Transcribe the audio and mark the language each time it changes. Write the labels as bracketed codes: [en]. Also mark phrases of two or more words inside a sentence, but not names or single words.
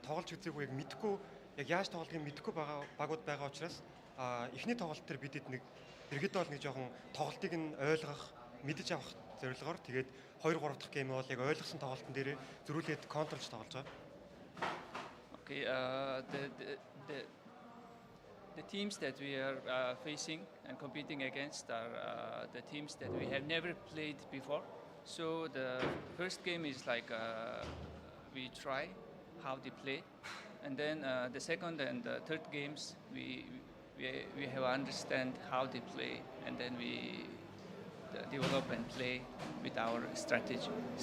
[mn] тоглож үзээгүй яг мэдэхгүй яг яаж тоглохыг мэдэхгүй байгаа багууд байгаа учраас эхний тоглолт төр бидэд нэг ерөнхийдөө бол нэг жоохон тоглолтыг нь ойлгох, мэдэж авах зорилгоор тэгээд 2 3 дахь гейм бол яг ойлгосон тоглолтын дээр зөрүүлээд контролж тоглож байгаа. [en] Okay, the teams that we are facing and competing against are the teams that we have never played before. So the first game is like we try how they play, and then the second and the third games we have understand how they play, and then we develop and play with our strategy.